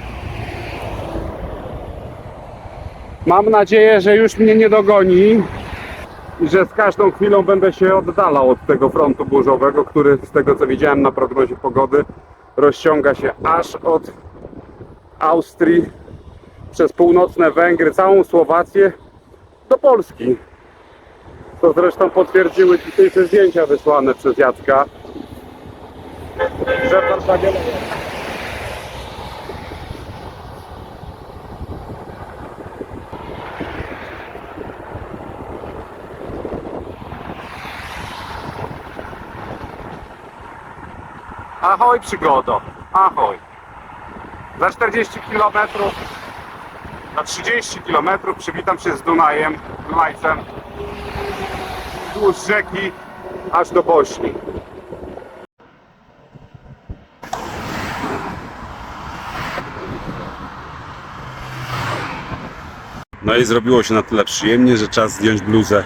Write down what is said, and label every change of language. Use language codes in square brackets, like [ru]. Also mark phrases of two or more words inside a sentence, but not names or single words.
[pl] Mam nadzieję, że już mnie nie dogoni i że z każdą chwilą będę się oddalał od tego frontu burzowego, który z tego co widziałem na prognozie pogody rozciąga się aż od Austrii przez północne Węgry, całą Słowację do Polski. To zresztą potwierdziły dzisiejsze zdjęcia wysłane przez Jacka. Że w Warszawie ahoj przygodo, ahoj. Za 40 km, za 30 km przywitam się z Dunajem, Dunajcem, wzdłuż rzeki aż do Bośni. No i zrobiło się na tyle przyjemnie, że czas zdjąć bluzę.